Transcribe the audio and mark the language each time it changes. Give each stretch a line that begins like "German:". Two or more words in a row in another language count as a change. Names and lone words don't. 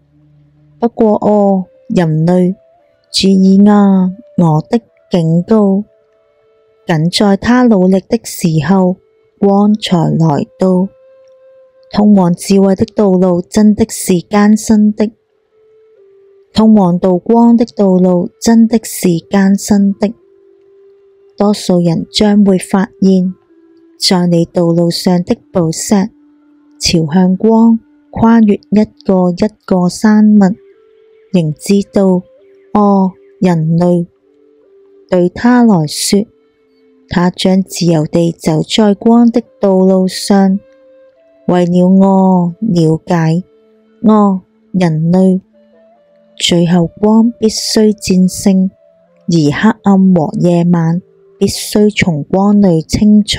Chinese: 不過人類，注意啊，我的警告，僅在他努力的時候，光才來到。通往智慧的道路真的是艱辛的，通往到光的道路真的是艱辛的。多數人將會發現，在你道路上的寶石，朝向光，跨越一個一個山脈，仍知道，人類，對他來說，他將自由地走在光的道路上，為了了解，人類，最後光必須戰勝，而黑暗和夜晚必須從光裏清除。